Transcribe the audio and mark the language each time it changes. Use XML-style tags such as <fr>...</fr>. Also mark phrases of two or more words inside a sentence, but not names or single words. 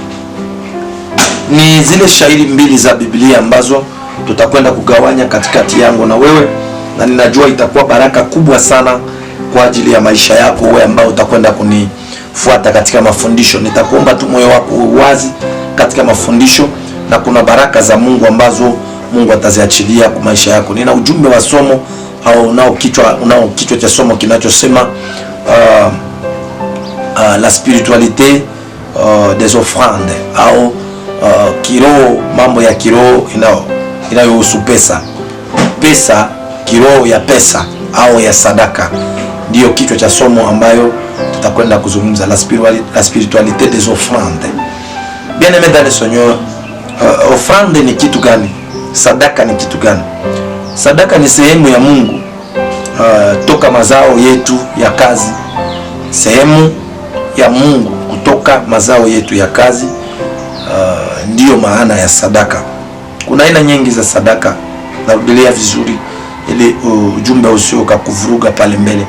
<sw>Ni zile shairi mbili za Biblia ambazo tutakwenda kugawanya katikati yangu na wewe, na ninajua itakuwa baraka kubwa sana kwa ajili ya maisha yako wewe ambao utakwenda kunifuata katika mafundisho. Nitakuomba tu moyo wako wazi katika mafundisho, na kuna baraka za Mungu ambazo Mungu ataziachilia kwa maisha yako. Nina ujumbe wa somo au unao kichwa cha somo kinachosema</sw> <fr>la spiritualité des offrandes,</fr> <sw>au kiroho, mambo ya kiroho inayohusu pesa. Pesa, kiroho ya pesa au ya sadaka, ndio kichwa cha somo ambayo tutakwenda kuzungumza,</sw> <fr>la spiritualité des offrandes. Bien aimé dans le Seigneur,</fr> <sw>offrande ni kitu gani? Sadaka ni kitu gani? Sadaka ni sehemu ya Mungu toka mazao yetu ya kazi, sehemu ya Mungu kutoka mazao yetu ya kazi. Ndiyo maana ya sadaka. Kuna aina nyingi za sadaka, narudia vizuri ili ujumbe usio kuvuruga pale mbele.</sw>